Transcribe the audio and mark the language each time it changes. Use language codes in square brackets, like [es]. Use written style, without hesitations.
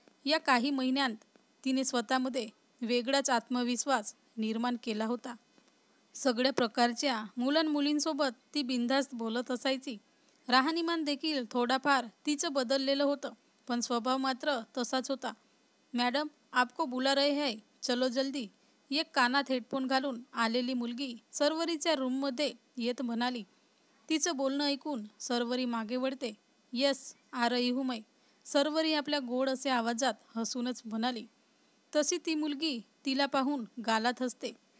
[mr] या काही महिन्यांत तिने स्वतःमध्ये वेगळाच आत्मविश्वास निर्माण केला होता. सगळ्या प्रकारच्या मुलांमुलींसोबत ती बिनधास्त बोलत असायची. राहणीमान देखील थोडाफार तिचं बदललेलं होतं पण स्वभाव मात्र तसाच होता. [hi] मॅडम आपको बुला रहे है, चलो जल्दी. [mr] एक कानात हेडफोन घालून आलेली मुलगी सरवरीच्या रूममध्ये येत म्हणाली. तिचं बोलणं ऐकून सरवरी मागे वळते. [hi] यस आ रही हूँ मैं. [mr] सरवरी आपल्या गोड असे आवाजात हसूनच म्हणाली. तशी ती मुलगी तिला पाहून गालात हसते.